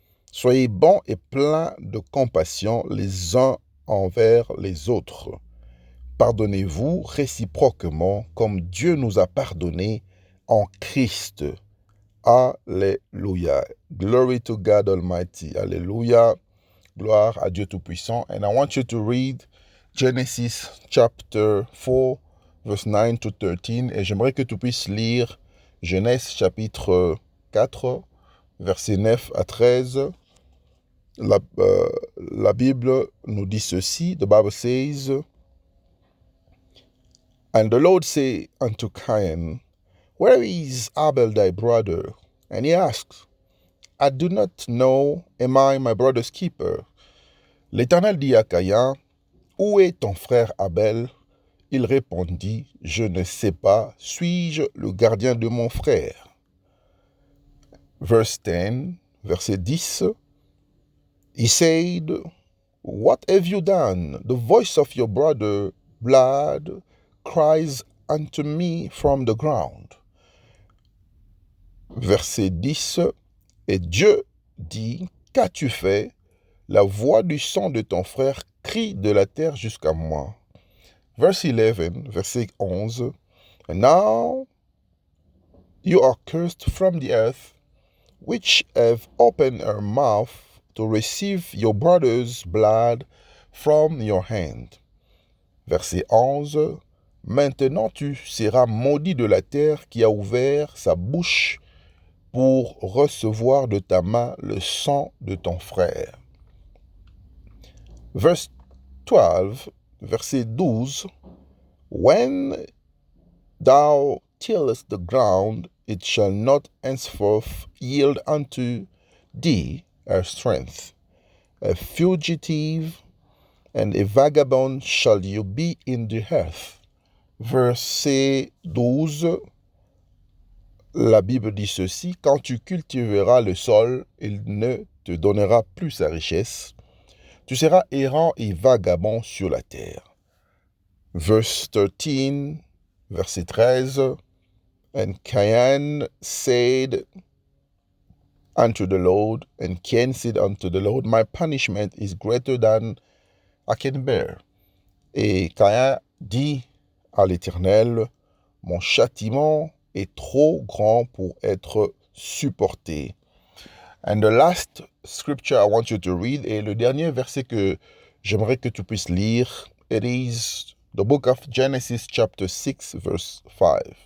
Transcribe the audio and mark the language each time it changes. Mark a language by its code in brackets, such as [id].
[fr] Soyez bons et pleins de compassion les uns envers les autres. Pardonnez-vous réciproquement comme Dieu nous a pardonné en Christ. Alléluia. [en] Glory to God Almighty. Alléluia. [fr] Gloire à Dieu Tout-Puissant. [en] And I want you to read Genesis chapter 4, verse 9 to 13. [fr] Et j'aimerais que tu puisses lire Genèse chapitre 4, verset 9 à 13. La Bible nous dit ceci. [en] The Bible says, and the Lord said unto Cain, where is Abel thy brother? And he asked, I do not know, am I my brother's keeper? [fr] L'Éternel dit à Caïn, où est ton frère Abel? Il répondit, je ne sais pas, suis-je le gardien de mon frère? [en] Verse 10, [fr] verset 10, [en] he said, what have you done? The voice of your brother blood cries unto me from the ground. [fr] Verset 10, et Dieu dit, qu'as-tu fait? La voix du sang de ton frère crie de la terre jusqu'à moi. [en] Verse 11, [fr] verset 11, [en] and now You are cursed from the earth, which have opened her mouth to receive your brother's blood from your hand. [fr] Verset 11. Maintenant tu seras maudit de la terre qui a ouvert sa bouche pour recevoir de ta main le sang de ton frère. [en] Verse 12, [fr] verset 12. [en] When thou tillest the ground, it shall not henceforth yield unto thee her strength. A fugitive and a vagabond shall you be in the earth. [fr] Verset 12, la Bible dit ceci, quand tu cultiveras le sol, il ne te donnera plus sa richesse. Tu seras errant et vagabond sur la terre. [en] Verse 13, [fr] verset 13, [en] and Cain said unto the Lord, and Cain said unto the Lord, my punishment is greater than I can bear. [fr] Et Cain dit à l'Éternel, mon châtiment est trop grand pour être supporté. [en] And the last scripture I want you to read, [fr] et le dernier verset que j'aimerais que tu puisses lire, [en] it is the book of Genesis chapter 6 verse 5.